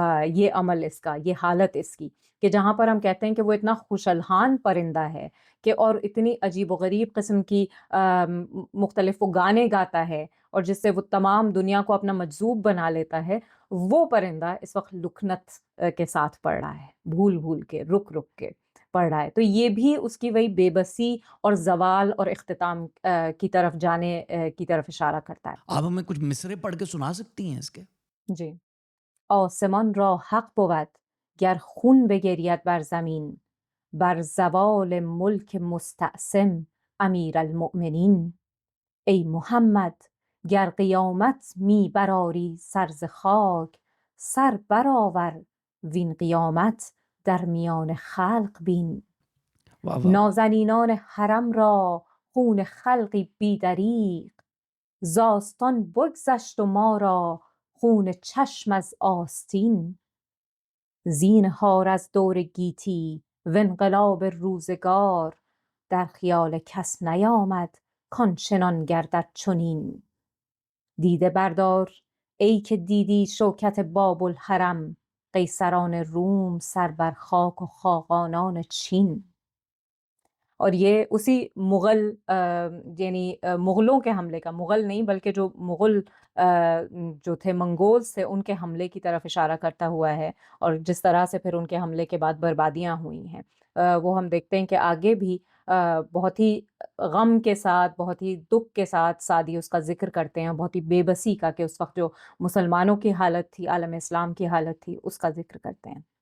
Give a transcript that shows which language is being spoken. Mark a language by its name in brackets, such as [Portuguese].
[Urdu] یہ عمل اس کا، یہ حالت اس کی، کہ جہاں پر ہم کہتے ہیں کہ وہ اتنا خوش الحان پرندہ ہے کہ اور اتنی عجیب و غریب قسم کی مختلف وہ گانے گاتا ہے، اور جس سے وہ تمام دنیا کو اپنا مجذوب بنا لیتا ہے، وہ پرندہ اس وقت لکنت کے ساتھ پڑھ رہا ہے، بھول بھول کے، رک رک کے پڑھ رہا ہے، تو یہ بھی اس کی وہی بے بسی اور زوال اور اختتام کی طرف جانے کی طرف اشارہ کرتا ہے۔ آپ ہمیں کچھ مصرے پڑھ کے سنا سکتی ہیں اس کے؟ [Persian] جی، آسمان را حق بود گر خون بگرید بر زمین، بر زوال ملک مستعصم امیر المؤمنین. ای محمد گر قیامت می برآری سر ز خاک، سر برآور وین قیامت در میان خلق بین. [Urdu] واہ واہ واہ۔ [Persian] نازنینان حرم را خون خلقی بی دریغ، زاستان بگذشت و ما را خون چشم از آستین. زینهار از دور گیتی و انقلاب روزگار، در خیال کس نیامد کان چنان گردد چنین. دیده بردار ای که دیدی شوکت باب الحرم، قیصران روم سر بر خاک و خاقانان چین. [Urdu] اور یہ اسی مغل یعنی مغلوں کے حملے کا، مغل نہیں بلکہ جو مغل جو تھے منگولز تھے ان کے حملے کی طرف اشارہ کرتا ہوا ہے، اور جس طرح سے پھر ان کے حملے کے بعد بربادیاں ہوئی ہیں وہ ہم دیکھتے ہیں کہ آگے بھی بہت ہی غم کے ساتھ، بہت ہی دکھ کے ساتھ سعدی اس کا ذکر کرتے ہیں، بہت ہی بے بسی کا، کہ اس وقت جو مسلمانوں کی حالت تھی، عالم اسلام کی حالت تھی، اس کا ذکر کرتے ہیں.